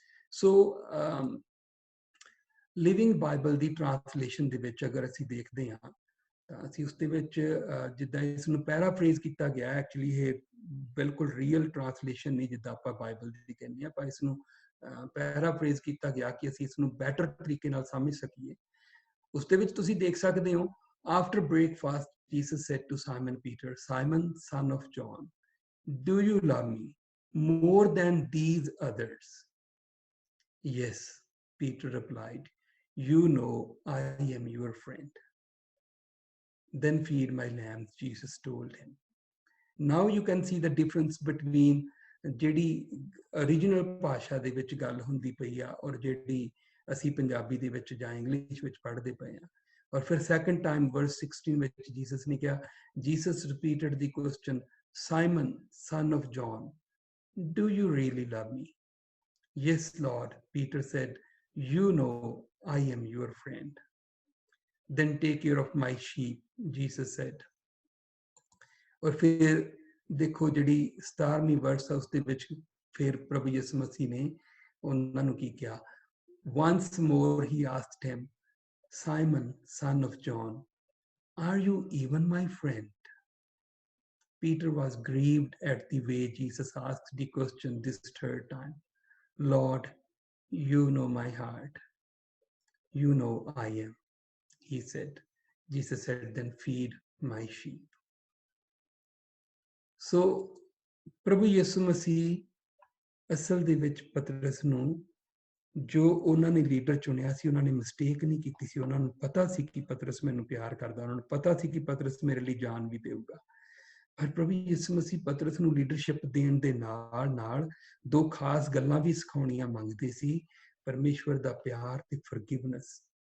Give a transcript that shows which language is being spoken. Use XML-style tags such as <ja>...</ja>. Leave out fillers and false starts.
<pa>ਸੋ living Bible ਦੀ translation ਦੇ ਵਿੱਚ ਅਗਰ ਅਸੀਂ ਦੇਖਦੇ ਹਾਂ ਤਾਂ ਅਸੀਂ ਉਸ ਦੇ ਵਿੱਚ ਜਿੱਦਾਂ ਇਸ ਨੂੰ ਪੈਰਾਫਰੇਜ਼ ਕੀਤਾ ਗਿਆ, ਐਕਚੁਅਲੀ ਇਹ ਬਿਲਕੁਲ ਰੀਅਲ ਟ੍ਰਾਂਸਲੇਸ਼ਨ ਨਹੀਂ ਜਿੱਦਾਂ ਆਪਾਂ ਬਾਈਬਲ ਦੀ ਕਹਿੰਦੇ ਹਾਂ, ਪਰ ਇਸ ਨੂੰ ਪੈਰਾਫਰੇਜ਼ ਕੀਤਾ ਗਿਆ ਕਿ ਅਸੀਂ ਇਸ ਨੂੰ ਬੈਟਰ ਤਰੀਕੇ ਨਾਲ ਸਮਝ ਸਕੀਏ। ਉਸ ਦੇ ਵਿੱਚ ਤੁਸੀਂ ਦੇਖ ਸਕਦੇ ਹੋ,</pa> <en>After breakfast Jesus said to Simon Peter, Simon son of John, do you love me more than these others? Yes, Peter replied, you know I am your friend. Then feed my lambs, Jesus told him. Now you can see the difference between</en> <pa>ਜਿਹੜੀ original ਭਾਸ਼ਾ ਦੇ ਵਿੱਚ ਗੱਲ ਹੁੰਦੀ ਪਈ ਆ ਔਰ ਜਿਹੜੀ ਅਸੀਂ ਪੰਜਾਬੀ ਦੇ ਵਿੱਚ ਜਾਂ ਇੰਗਲਿਸ਼ ਵਿੱਚ ਪੜ੍ਹਦੇ ਪਏ ਆ। ਔਰ ਫਿਰ second time verse 16 ਵਿੱਚ ਜੀਸਸ ਨੇ ਕਿਹਾ,</pa> <en>Jesus repeated the question, Simon, son of John, do you really love me? Yes, Lord, Peter said, you know I am your friend. Then take care of my sheep, Jesus said.</en> <hi>और फिर देखो</hi> <pa>ਜਿਹੜੀ 17ਵੀਂ ਵਰਸ ਹੈ ਉਸ ਦੇ ਵਿੱਚ ਫਿਰ ਪ੍ਰਭੂ ਯਿਸੂ ਮਸੀਹ ਨੇ ਉਹਨਾਂ ਨੂੰ ਕੀ ਕਿਹਾ?</pa> <en>Once more he asked him, Simon, son of John, are you even my friend? Peter was grieved at the way Jesus asked the question this third time. Lord, you know my heart. You know I am, he said. Jesus said, then feed my sheep.</en> <pa>So, ਪ੍ਰਭੂ ਯਿਸੂ ਮਸੀਹ ਅਸਲ ਦੇ ਵਿੱਚ ਪਤਰਸ ਨੂੰ ਜੋ ਉਹਨਾਂ ਨੇ leader ਚੁਣਿਆ ਸੀ, ਉਹਨਾਂ ਨੇ ਮਿਸਟੇਕ ਨਹੀਂ ਕੀਤੀ ਸੀ। ਉਹਨਾਂ ਨੂੰ ਪਤਾ ਸੀ ਕਿ ਪਤਰਸ ਮੈਨੂੰ ਪਿਆਰ ਕਰਦਾ, ਉਹਨਾਂ ਨੂੰ ਪਤਾ ਸੀ ਕਿ ਪਤਰਸ ਮੇਰੇ ਲਈ ਜਾਨ ਵੀ ਦੇਊਗਾ। ਪਰ ਪ੍ਰਭੂ ਯਿਸੂ ਮਸੀਹ ਪਤਰਸ ਨੂੰ ਲੀਡਰਸ਼ਿਪ ਦੇਣ ਦੇ ਨਾਲ ਨਾਲ ਦੋ ਖਾਸ ਗੱਲਾਂ ਵੀ ਸਿਖਾਉਣੀਆਂ ਮੰਗਦੇ ਸੀ, ਪਰਮੇਸ਼ਵਰ ਦਾ ਪਿਆਰ ਤੇ ਫਰਗਿਵਨੈਸ।</pa>